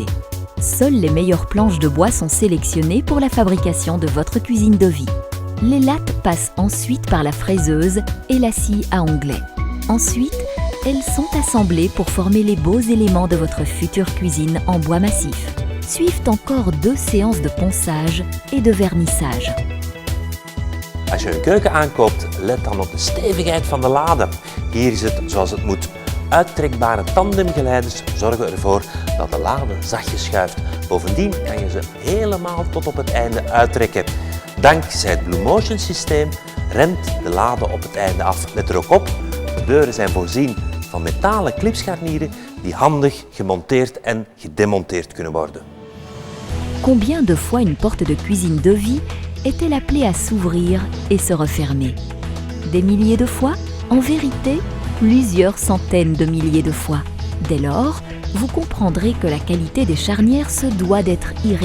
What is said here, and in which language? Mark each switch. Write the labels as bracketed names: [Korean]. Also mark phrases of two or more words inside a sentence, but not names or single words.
[French] Seules les meilleures planches de bois sont sélectionnées pour la fabrication de votre cuisine Dovie. Les lattes passent ensuite par la fraiseuse et la scie à onglet. Ensuite, elles sont assemblées pour former les beaux éléments de votre future cuisine en bois massif. Suivent encore 2 séances de ponçage et de vernissage. [Dutch] Als je een keuken aankoopt, let dan op de stevigheid van de lade. Hier is het zoals het moet. Uittrekbare tandemgeleiders zorgen ervoor dat de lade zachtjes schuift. Bovendien kan je ze helemaal tot op het einde uittrekken. Dankzij het Blue Motion systeem remt de lade op het einde af. Let er ook op, de deuren zijn voorzien van metalen clipscharnieren die handig gemonteerd en gedemonteerd kunnen worden. [French] Combien de fois une porte de cuisine Dovie est-elle appelée à s'ouvrir et se refermer? Des milliers de fois? En vérité, plusieurs centaines de milliers de fois. Dès lors, vous comprendrez que la qualité des charnières se doit d'être irréprochable.